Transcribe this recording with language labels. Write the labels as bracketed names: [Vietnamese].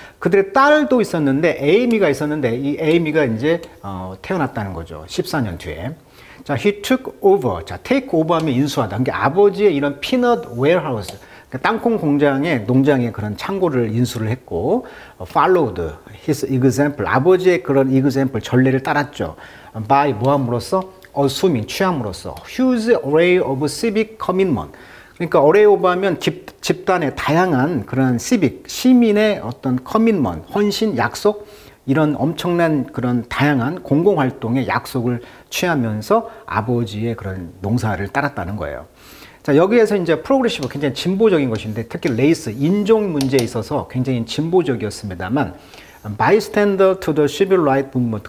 [Korean] 그들의 딸도 있었는데 에이미가 있었는데 이 에이미가 이제 태어났다는 거죠. 14년 뒤에. 자, [English] he took over. [Korean] 자, take over 하면 인수하다. 그러니까 아버지의 이런 [English] peanut warehouse, [Korean] 그러니까 땅콩 농장의 그런 창고를 인수를 했고, [English] followed his example. [Korean] 아버지의 그런 example, 전례를 따랐죠. [English] by [Korean] 뭐함으로써? [English] assuming, [Korean] 취함으로써. [English] huge array of civic commitment. [Korean] 그러니까 어레오바면 집단의 다양한 그런 시민의 어떤 커밋먼, 헌신, 약속 이런 엄청난 그런 다양한 공공활동의 약속을 취하면서 아버지의 그런 농사를 따랐다는 거예요. 자, 여기에서 이제 프로그레시브 굉장히 진보적인 것인데 특히 레이스, 인종 문제에 있어서 굉장히 진보적이었습니다만 [English] bystander to the civil rights movement.